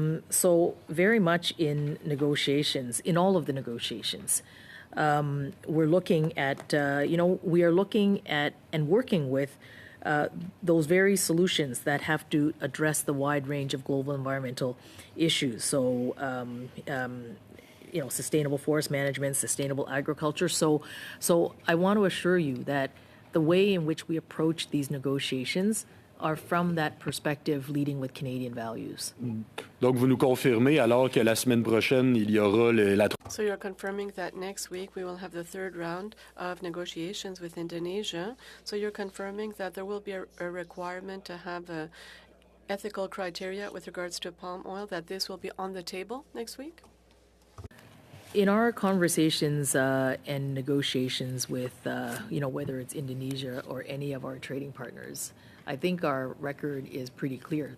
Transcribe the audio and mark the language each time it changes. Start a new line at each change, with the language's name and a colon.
English: So very much in negotiations, in all of the negotiations, we're looking at, we are looking at and working with those very solutions that have to address the wide range of global environmental issues. So, sustainable forest management, sustainable agriculture. So I want to assure you that the way in which we approach these negotiations are from that perspective, leading with Canadian values.
French: Donc, vous nous confirmez, alors que la semaine prochaine, il y aura la...
English: So you're confirming that next week we will have the third round of negotiations with Indonesia. So you're confirming that there will be a requirement to have ethical criteria with regards to palm oil, that this will be on the table next week? In our conversations and negotiations with, whether it's Indonesia or any of our trading partners, I think our record is pretty clear.